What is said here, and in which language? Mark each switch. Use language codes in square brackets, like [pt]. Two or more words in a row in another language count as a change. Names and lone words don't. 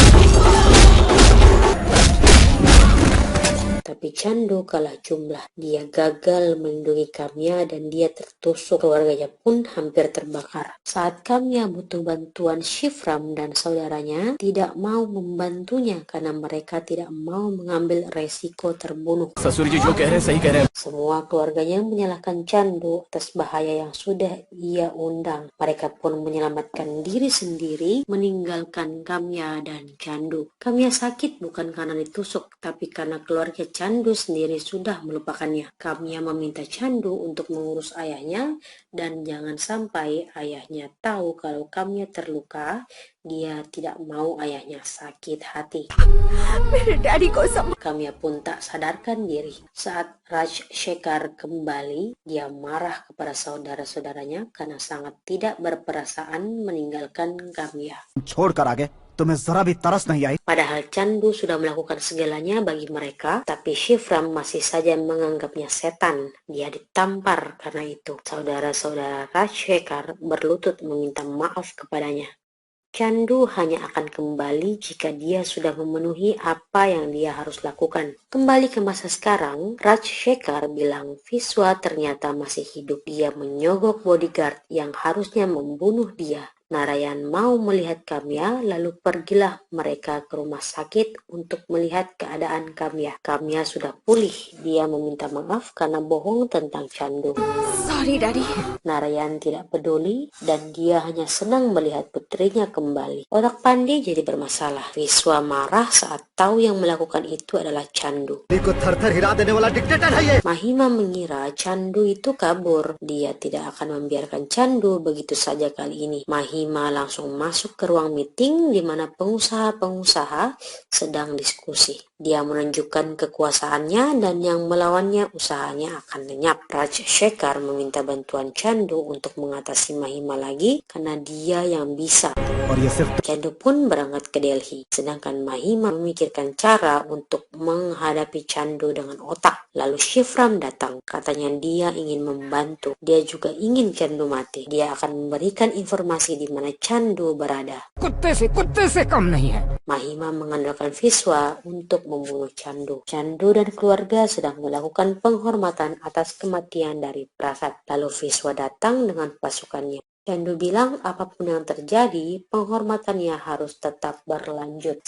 [id] Tapi Chandu kalah jumlah. Dia gagal melindungi Kamya dan dia tertusuk. Keluarganya pun hampir terbakar. Saat Kamya butuh bantuan, Shivram dan saudaranya tidak mau membantunya karena mereka tidak mau mengambil resiko terbunuh. [hi] ससुर जी जो कह रहे हैं सही कह रहे हैं। [id] Semua keluarganya menyalahkan Chandu atas bahaya yang sudah ia undang. Mereka pun menyelamatkan diri sendiri, meninggalkan Kamya dan Chandu. Kamya sakit bukan karena ditusuk, tapi karena keluarga Chandu sendiri sudah melupakannya. Kamya meminta Chandu untuk mengurus ayahnya dan jangan sampai ayahnya tahu kalau Kamya terluka. Dia tidak mau ayahnya sakit hati. [hi] मेरे डैडी को [id] Kamya pun tak sadarkan diri. Saat Raj Shekhar kembali, dia marah kepada saudara-saudaranya karena sangat tidak berperasaan meninggalkan Kamya. [hi] छोड़कर आगे तुम्हें जरा भी तरस नहीं आई? [id] Padahal Chandu sudah melakukan segalanya bagi mereka, tapi Shivram masih saja menganggapnya setan. Dia ditampar karena itu. Saudara-saudara Raj Shekhar berlutut meminta maaf kepadanya. Chandu hanya akan kembali jika dia sudah memenuhi apa yang dia harus lakukan. Kembali ke masa sekarang, Raj Shekhar bilang Viswa ternyata masih hidup. Dia menyogok bodyguard yang harusnya membunuh dia. Narayan mau melihat Kamya, lalu pergilah mereka ke rumah sakit untuk melihat keadaan Kamya. Kamya sudah pulih. Dia meminta maaf karena bohong tentang Chandu. [en] sorry daddy. [id] Narayan tidak peduli dan dia hanya senang melihat putrinya kembali. Otak Pandey jadi bermasalah. Viswa marah saat tahu yang melakukan itu adalah Chandu. [hi] को थर-थर हिला देने वाला डिक्टेटर है ये। [id] Mahima mengira Chandu itu kabur. Dia tidak akan membiarkan Chandu begitu saja kali ini. Mahima langsung masuk ke ruang meeting di mana pengusaha-pengusaha sedang diskusi. Dia menunjukkan kekuasaannya dan yang melawannya usahanya akan lenyap. Raj Shekhar meminta bantuan Chandu untuk mengatasi Mahima lagi karena dia yang bisa. [hi] और ये सिर्फ [id] Chandu pun berangkat ke Delhi, sedangkan Mahima memikirkan cara untuk menghadapi Chandu dengan otak. Lalu Shivram datang, katanya dia ingin membantu. Dia juga ingin Chandu mati. Dia akan memberikan informasi di mana Chandu berada. [hi] कुत्ते से कम नहीं है। [id] Mahima mengandalkan Viswa untuk membunuh Chandu. Chandu dan keluarga sedang melakukan penghormatan atas kematian dari Prasad. Lalu Viswa datang dengan pasukannya. Chandu bilang apapun yang terjadi, penghormatannya harus tetap berlanjut.